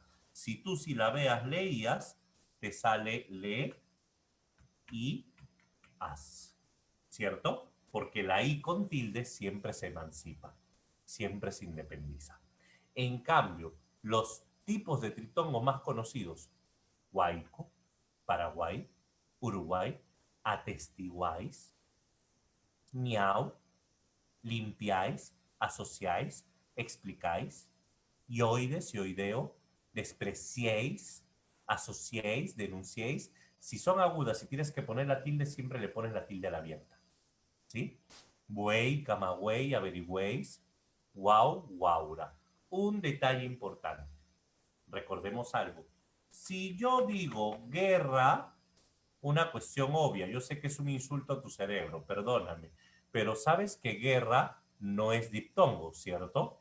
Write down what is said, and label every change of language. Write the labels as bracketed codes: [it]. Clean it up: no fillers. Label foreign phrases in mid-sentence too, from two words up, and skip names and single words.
[es] Si tú veas leías, te sale le y as. ¿Cierto? Porque la i con tilde siempre se emancipa, siempre se independiza. En cambio, los tipos de triptongo más conocidos, Guayco, Paraguay, Uruguay, atestiguáis, miau, limpiáis, asociáis, explicáis, ioides, ioideo, despreciéis, asociéis, denunciéis. Si son agudas, si tienes que poner la tilde, siempre le pones la tilde a la abierta. ¿Sí? Buey, camagüey, averigüéis, wow, guaura. Un detalle importante. Recordemos algo. Si yo digo guerra, una cuestión obvia, yo sé que es un insulto a tu cerebro, perdóname, pero sabes que guerra no es diptongo, ¿cierto?